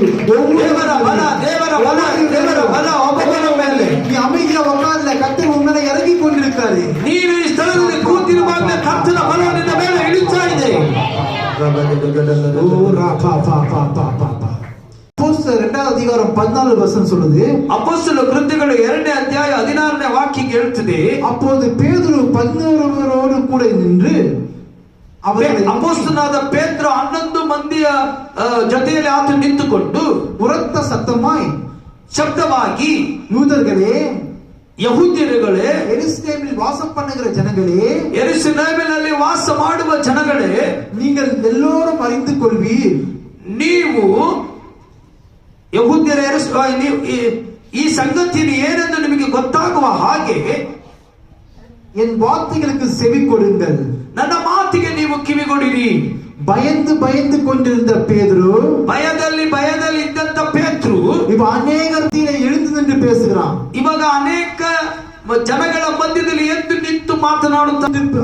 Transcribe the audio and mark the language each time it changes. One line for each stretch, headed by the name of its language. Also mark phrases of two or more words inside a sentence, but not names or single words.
Kannada: ದೇವರ ಬಲ ದೇವರ ಬಲ ದೇವರ ಬಲ ಒಬ್ಬೊಬ್ಬರ ಮೇಲೆ.
Tamil: நீ அமைதியா உட்கார்ல, கர்த்தர் உன் மேல இறங்கி கொண்டிருக்காரு.
Kannada: ನೀನು ಈ ಸ್ಥಳದಲ್ಲಿ ಕೂತಿರುವಾಗಲೇ ಕರ್ತನ ಬಲ ನಿನ್ನ ಮೇಲೆ ಇಳಿತಾ ಇದೆ. ஓ ரா பா பா பா பா பா பா.
Tamil: அப்போஸ்தலர் 2வது அதிகாரம் 14 வசனம் சொல்லுது.
Kannada: ಅಪೊಸ್ತಲ ಕೃತ್ಯಗಳು 2ನೇ ಅಧ್ಯಾಯ 16ನೇ ವಾಕ್ಯ ಹೇಳ್ತದೆ.
Tamil: அப்போது பேதுரு 11 கூட நின்று
Kannada: ಅಪೊಸ್ತಲನಾದ ಪೇತ್ರ 11 ಮಂದಿಯ ಜೊತೆಯಲ್ಲಿ ಆತ ನಿಂತುಕೊಂಡು
Tamil: உரத்த சத்தமாய்
Kannada: ಶಬ್ದವಾಗಿ,
Tamil: யூதர்களே,
Kannada: ಯಹೂದ್ಯರುಗಳೇ,
Tamil: எருசலேமில் வாசம் பண்ணுகிற ஜனங்களே,
Kannada: ಯೆರೂಸಲೇಮಿನಲ್ಲಿ ವಾಸ ಮಾಡುವ ಜನಗಳೇ,
Tamil: நீங்கள் எல்லோரும் அறிந்து கொள்வீர்.
Kannada: ನೀವು ಯಹೂದ್ಯರ ಈ ಸಂಗತಿಯನ್ನು ಏನೆಂದು ನಿಮಗೆ ಗೊತ್ತಾಗುವ ಹಾಗೆ
Tamil: என் வார்த்தைகளுக்கு செவி கொடுங்கள்.
Kannada: ನನ್ನ ಮಾತಿಗೆ ನೀವು ಕಿವಿಗೊಡಿರಿ.
Tamil: பயந்து பயந்து கொண்டிருந்த பேதுரு,
Kannada: ಭಯದಲ್ಲಿ ಇದ್ದಂತ ಪೇತ್ರು
Tamil: இப்ப அநேகத்திலே எழுந்து நின்று பேசுகிறான்.
Kannada: ಇವಾಗ ಅನೇಕ ಜನಗಳ ಮಧ್ಯದಲ್ಲಿ ಎದ್ದು ನಿಂತು ಮಾತನಾಡುತ್ತಾ,